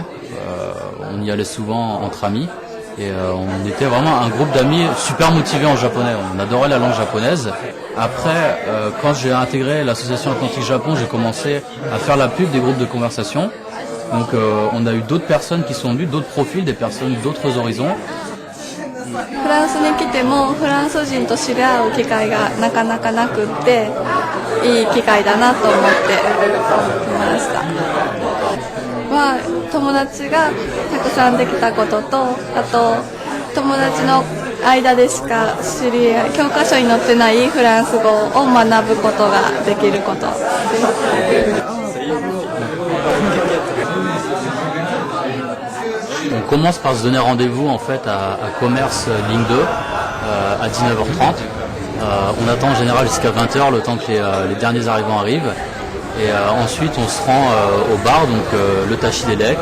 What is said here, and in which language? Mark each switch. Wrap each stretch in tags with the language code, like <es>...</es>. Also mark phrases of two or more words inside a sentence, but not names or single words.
<fr>On y allait souvent entre amis. Et on était vraiment un groupe d'amis super motivés en japonais. On adorait la langue japonaise. Après, quand j'ai intégré l'association Atlantique Japon, j'ai commencé à faire la pub des groupes de conversation. Donc on a eu d'autres personnes qui sont venues, d'autres profils, des personnes d'autres horizons.</fr> <ja>フランスに来てもフランス人と知り合う機会がなかなかなくっていい機会だなと思って来ました。友達がたくさんできたことと、あと友達の間でしか知り合い、教科書に載ってないフランス語を学ぶことができることです。</ja> <fr>On commence par se donner rendez-vous en fait à Commerce Ligne 2 à 19h30. On attend en général jusqu'à 20h le temps que les derniers arrivants arrivent. Et ensuite on se rend au bar, donc le Tachi Dedek.</fr>